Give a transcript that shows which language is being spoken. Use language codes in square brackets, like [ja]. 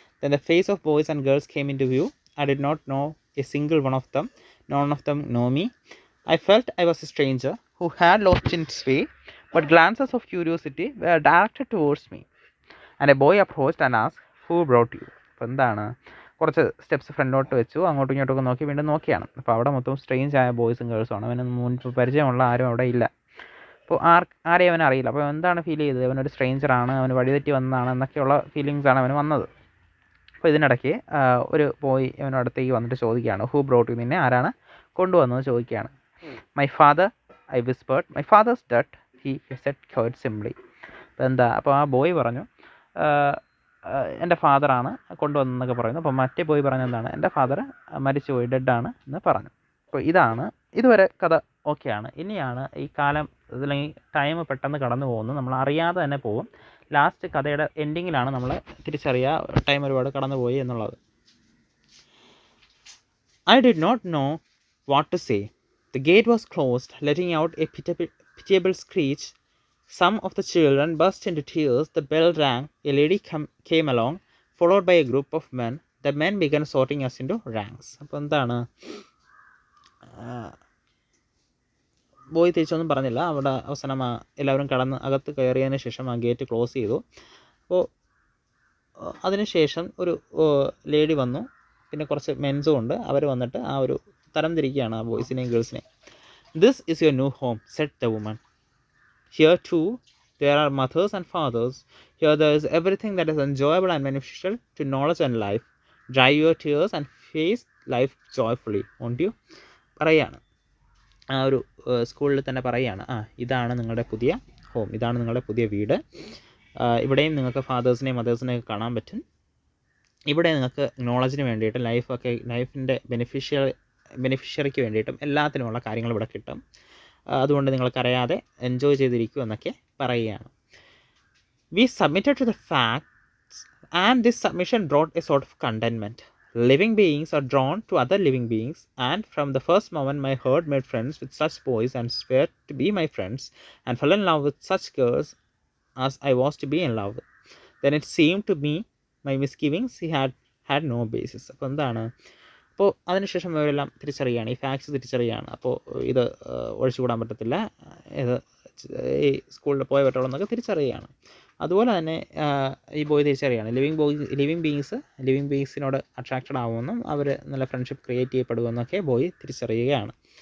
[en] Then the face of boys and girls came into view. I did not know a single one of them. None of them know me. I felt I was a stranger who had lost its way, but glances of curiosity were directed towards me. And a boy approached and asked, who brought you? [ml] അപ്പോൾ എന്താണ്, കുറച്ച് steps ഫ്രണ്ടോട്ട് വെച്ചു, അങ്ങോട്ടും ഇങ്ങോട്ടൊക്കെ നോക്കി വീണ്ടും നോക്കിയാണ്. അപ്പോൾ അവിടെ മൊത്തം സ്ട്രേഞ്ച് ആയ ബോയ്സും ഗേൾസും ആണ്, അവന് മുൻപ് പരിചയമുള്ള ആരും അവിടെ ഇല്ല. അപ്പോൾ ആരെയും അവൻ അറിയില്ല. അപ്പോൾ എന്താണ് ഫീൽ ചെയ്തത്? അവനൊരു സ്ട്രേഞ്ചറാണ്, അവന് വഴിതെറ്റി വന്നതാണ് എന്നൊക്കെയുള്ള ഫീലിങ്സാണ് അവന് വന്നത്. അപ്പോൾ ഇതിനിടയ്ക്ക് ഒരു ബോയ് അവൻ്റെ അടുത്തേക്ക് വന്നിട്ട് ചോദിക്കുകയാണ്, [en] who brought you, [ml] നിന്നെ ആരാണ് കൊണ്ടുവന്നത് ചോദിക്കുകയാണ്. [en] My father, I whispered. My father's dead, he said quite simply. [ml] അപ്പോൾ ആ ബോയ് പറഞ്ഞു എൻ്റെ ഫാദറാണ് കൊണ്ടുവന്നതെന്നൊക്കെ പറയുന്നു. അപ്പോൾ മറ്റേ ബോയ് പറഞ്ഞ എന്താണ്, എൻ്റെ ഫാദർ മരിച്ചുപോയി, ഡെഡാണ് എന്ന് പറഞ്ഞു. അപ്പോൾ ഇതുവരെ കഥ ഓക്കെയാണ്. ഇനിയാണ് ഈ കാലം അല്ലെങ്കിൽ ടൈം പെട്ടെന്ന് കടന്നു പോകുന്നു, നമ്മൾ അറിയാതെ തന്നെ പോകും. ലാസ്റ്റ് കഥയുടെ എൻഡിങ്ങിലാണ് നമ്മൾ തിരിച്ചറിയുക ടൈം ഒരുപാട് കടന്നു പോയി എന്നുള്ളത്. [en] I did not know what to say. The gate was closed, letting out a pitiable screech. Some of the children burst into tears. The bell rang. A lady came along, followed by a group of men. The men began sorting us into ranks. [ml] അപ്പോൾ എന്താണ്, boy തിരിച്ചൊന്നും പറഞ്ഞില്ല. അവിടെ അവസാനം എല്ലാവരും അകത്ത് കയറിയതിന് ശേഷം ആ ഗേറ്റ് ക്ലോസ് ചെയ്തു. അപ്പോൾ അതിനുശേഷം ഒരു ലേഡി വന്നു, പിന്നെ കുറച്ച് മെൻസും ഉണ്ട്. അവർ വന്നിട്ട് ആ ഒരു തരം തിരിക്കുകയാണ് ആ ബോയ്സിനെയും ഗേൾസിനെയും. [en] This is your new home, said the woman. Here too there are mothers and fathers. Here there is everything that is enjoyable and beneficial to knowledge and life. Dry your tears and face life joyfully. won't you? [ml] പറയാണ് ആ ഒരു സ്കൂളിൽ തന്നെ പറയുകയാണ്, ഇതാണ് നിങ്ങളുടെ പുതിയ home, ഇതാണ് നിങ്ങളുടെ പുതിയ വീട്. ഇവിടെയും നിങ്ങൾക്ക് ഫാദേഴ്സിനെയും മദേഴ്സിനെയും കാണാൻ പറ്റും. ഇവിടെ നിങ്ങൾക്ക് നോളജിന് വേണ്ടിയിട്ട് ലൈഫിൻ്റെ ബെനിഫിഷ്യറിക്ക് വേണ്ടിയിട്ടും എല്ലാത്തിനുമുള്ള കാര്യങ്ങൾ ഇവിടെ കിട്ടും. അതുകൊണ്ട് നിങ്ങൾക്കറിയാതെ എൻജോയ് ചെയ്തിരിക്കും എന്നൊക്കെ പറയുകയാണ്. [en] We submitted to the facts and this submission brought a sort of contentment. Living beings are drawn to other living beings, and from the first moment my heart made friends with such boys and swore to be my friends, and fell in love with such girls as I was to be in love with. Then it seemed to me my misgivings he had no basis. [ml] അപ്പോൾ എന്താണ്, അപ്പോൾ അതിനുശേഷം അവരെല്ലാം തിരിച്ചറിയുകയാണ്, ഈ facts തിരിച്ചറിയുകയാണ്. അപ്പോൾ ഇത് ഒഴിച്ചുകൂടാൻ പറ്റത്തില്ല, ഇത് ഈ സ്കൂളിൽ പോയ പറ്റുള്ളൂ എന്നൊക്കെ തിരിച്ചറിയുകയാണ്. അതുപോലെ തന്നെ ഈ ബോയ് തിരിച്ചറിയാണ് ലിവിങ് ബീങ്സിനോട് അട്രാക്റ്റഡ് ആവുമെന്നും അവർ നല്ല ഫ്രണ്ട്ഷിപ്പ് ക്രിയേറ്റ് ചെയ്യപ്പെടുമെന്നൊക്കെ ബോയ് തിരിച്ചറിയുകയാണ്.